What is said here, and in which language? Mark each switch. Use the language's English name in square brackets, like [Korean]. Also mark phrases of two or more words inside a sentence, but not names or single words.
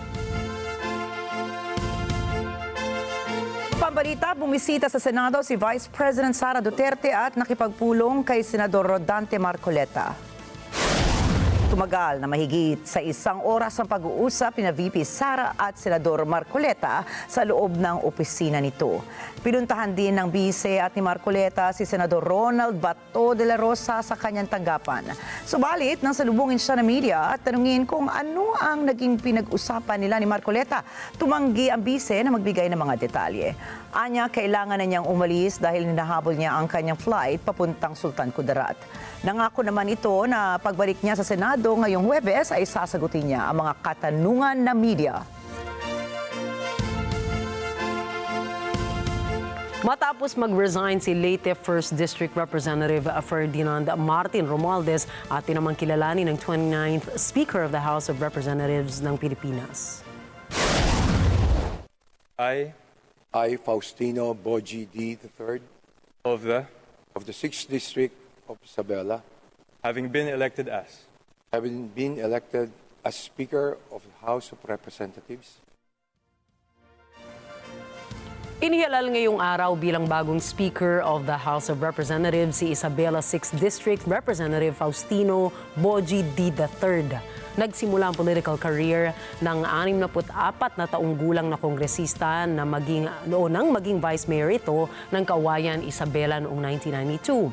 [Filipino] Pambalita, bumisita sa Senado si Vice President Sara Duterte at nakipagpulong kay Senador Rodante Marcoleta. Tumagal na mahigit sa 1 oras ang pag-uusap ni VP Sara at Senador Marcoleta sa loob ng opisina nito. Pinuntahan din ng bise at ni Marcoleta si Senador Ronald Bato de la Rosa sa kanyang tanggapan. Subalit, nang salubungin siya ng media at tanungin kung ano ang naging pinag-usapan nila ni Marcoleta, tumanggi ang bise na magbigay ng mga detalye. Anya, kailangan na niyang umalis dahil hinahabol niya ang kanyang flight papuntang Sultan Kudarat. Nangako naman ito na pagbalik niya sa Senado ngayong Huwebes ay sasagutin niya ang mga katanungan ng media. Matapos mag-resign si [English] late 1st District Representative [Filipino] Ferdinand Martin Romualdez at tinamang kilalanin ng [English] 29th Speaker of the House of Representatives [Filipino] ng Pilipinas. [English] I, Faustino Boji D. III of the, of the 6th District of Isabela, having been elected as having been elected as Speaker of the House of Representatives, [Filipino] Inihalal ngayong araw bilang bagong [English] Speaker of the House of Representatives [Filipino] si Isabela [English] 6th District Representative [Filipino] Faustino Boji D. III. Nagsimula ang [English] political career [Filipino] ng 64 na taong gulang na kongresista na maging [English] Vice Mayor [Filipino] ito ng Kawayan, Isabela noong 1992.